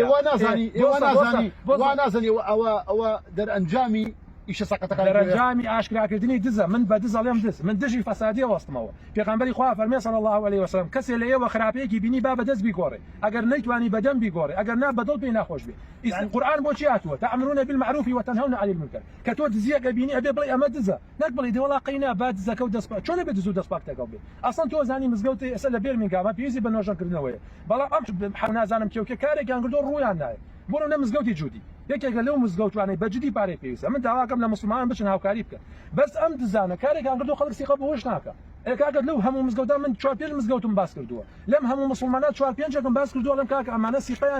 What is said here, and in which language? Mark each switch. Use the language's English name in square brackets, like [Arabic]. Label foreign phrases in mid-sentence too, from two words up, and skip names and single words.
[Central Kurdish] وا نازانی ئەوە دەرئەنجامی ئیشە سەقەتەکان دەرەنجامی ئاشکراکردنی دزە من بە دزەڵێم دز من دژی فەسادیە وەستمەوە پێغەمبەری خوا فەرمێ [Arabic] صلی الله علیه وسلم [Central Kurdish] کەسێ لە ئێوە خراپەیەکی بینی با بەدەست بیگۆڕێ ئەگەر نەیتوانی بەدەم بیگۆڕێ ئەگەر نا بەدڵ پێی ناخۆش بێ قورئان بۆچی هاتووە [Arabic] تەأمرون بالمعروف وتنهون عن المنکر [Central Kurdish] کە تۆ دزیەکە بینی ئەبێ بڵێ ئەمە دزە نەک بڵێ دێوەڵا قەینا با دزەکە و دەست چۆن بێ دز و دەست پاک تێگەڵ بێ ئەسڵەن تۆ زانی مزگەوتی ئێستا لە بێرمینگامە پێویستی بە نۆژەنکردنەوەیە بەڵام ئەم نازانم کێوکە کارێکیان کردو ڕوویان نایە بۆ نە مزگەوتی جوودی یەکێکە لەو مزگەوتوانەی بەجددی پارەی پێویستە من داواکەم لە مسلمانان بچن هاوکاری بکەن بەس ئەم دزانە کارێکیان کردو خەڵک سیقە بەهۆش ناکە کاکە لەو هەموو مزگەوتە من 4-5 مزگەوتم باس کردووە لەم هەموو مسلمانات 4-5ێکم باس کردووە لەم کاکە ئەمانە سیقەیان